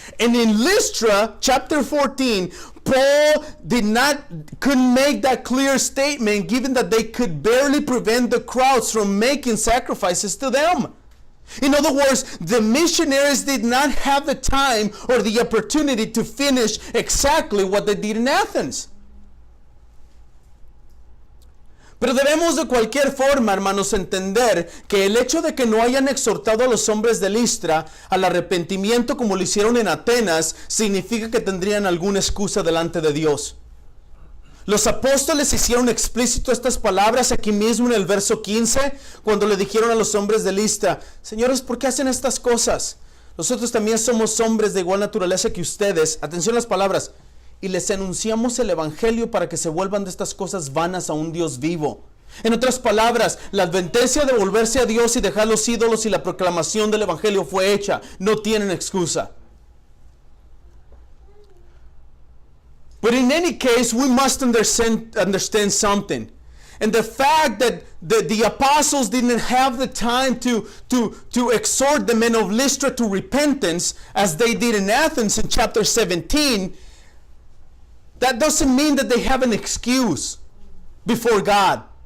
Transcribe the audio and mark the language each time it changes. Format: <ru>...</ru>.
<en>And in Lystra, chapter 14, Paul couldn't make that clear statement, given that they could barely prevent the crowds from making sacrifices to them. In other words, the missionaries did not have the time or the opportunity to finish exactly what they did in Athens.</en> <es>Pero debemos de cualquier forma, hermanos, entender que el hecho de que no hayan exhortado a los hombres de Listra al arrepentimiento como lo hicieron en Atenas, significa que tendrían alguna excusa delante de Dios. Los apóstoles hicieron explícito estas palabras aquí mismo en el verso 15, cuando le dijeron a los hombres de Listra: señores, ¿por qué hacen estas cosas? Nosotros también somos hombres de igual naturaleza que ustedes. Atención a las palabras. Y les anunciamos el evangelio para que se vuelvan de estas cosas vanas a un Dios vivo. En otras palabras, la advertencia de volverse a Dios y dejar los ídolos y la proclamación del evangelio fue hecha. No tienen excusa.</es> <en>But in any case, we must understand something. And the fact that the apostles didn't have the time to exhort the men of Lystra to repentance, as they did in Athens in chapter 17, that doesn't mean that they have an excuse before God.</en>